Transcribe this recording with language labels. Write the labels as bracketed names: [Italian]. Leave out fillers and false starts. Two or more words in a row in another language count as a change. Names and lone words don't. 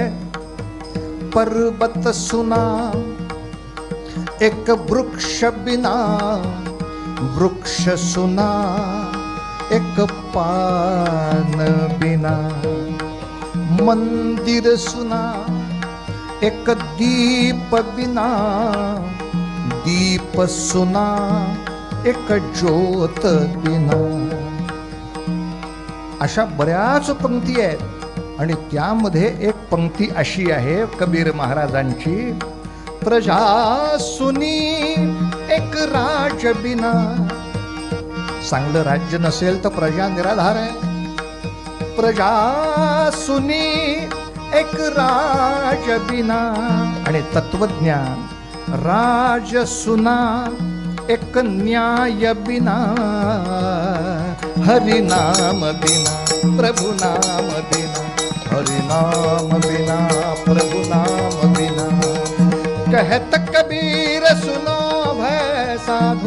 [Hindi] पर्वत सुना एक वृक्ष बिना, वृक्ष सुना एक पान बिना, मंदिर सुना एक दीप बिना, दीप सुना एक ज्योत बिना. [Marathi] अशा बऱ्याच पंक्ती आहेत आणि त्यामध्ये एक पंक्ती अशी आहे कबीर महाराजांची. [Hindi] प्रजा सुनी एक राज बिना. [Marathi] चांगलं राज्य नसेल तर प्रजा निराधार आहे. [Hindi] प्रजा सुनी एक राज बिना. [Marathi] आणि तत्वज्ञान [Hindi] राज सुना एक न्याय बिना. हरि नाम बिना प्रभु नाम बिना. हरि नाम बिना प्रभु नाम बिना. कहत कबीर सुनो भय साधो.